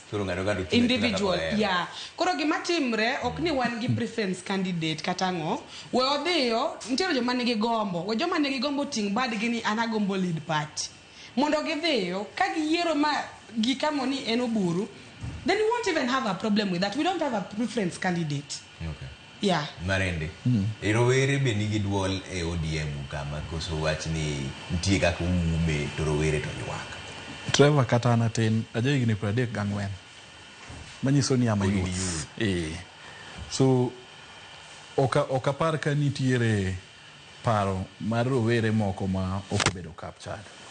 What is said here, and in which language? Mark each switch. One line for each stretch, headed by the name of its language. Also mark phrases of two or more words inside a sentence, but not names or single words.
English: Individual, yeah.
Luo (Kenya and Tanzania): Koro gima timre ok ni wan gi
English: preference candidate
Luo (Kenya and Tanzania): katango. We odhiyo ntiere joma nigi gombo. We joma nigi gombo ting badgi ni ana gombo
English: lead party.
Luo (Kenya and Tanzania): Mondo gidhiyo ka giyiero ma gikamo ni en Oburu,
English: then we won't even have a problem with that. We don't have a preference candidate. Okay. Yeah.
Luo (Kenya and Tanzania): Marende. Rowere be nigi duol e ODM kama koso wach ni ntie kaka ume to rowere to ywak. Trevor kata anatin aja higni 34 manyiso ni ama youth. So okapar ka nitiere paro mar rowere moko ma okobedo captured.